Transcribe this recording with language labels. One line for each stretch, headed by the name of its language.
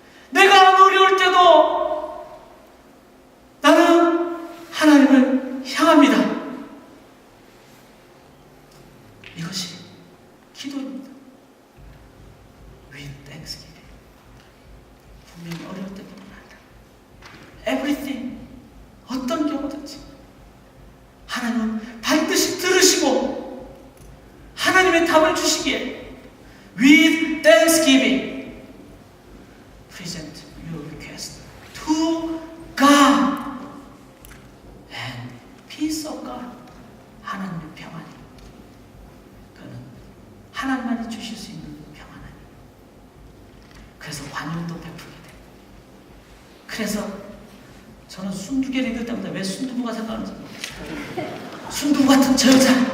Korean: 내가 안 어려울 때도 나는 하나님을 향합니다. 이것이 기도입니다.
English: With thanksgiving.
Korean: 분명히 어려울 때뿐만 아니라 everything. 어떤 경우든지 하나님은 반드시 들으시고 하나님의 답을 주시기에
English: with thanksgiving present your request to God and peace of God.
Korean: 하나님의 평안이 그는 하나님만이 주실 수 있는 평안이. 그래서 관용도 베풀게 돼요. 그래서 저는 순두개를 읽을 때마다 왜 순두부가 생각나는지 모르겠어요. 순두부 같은 저 여자.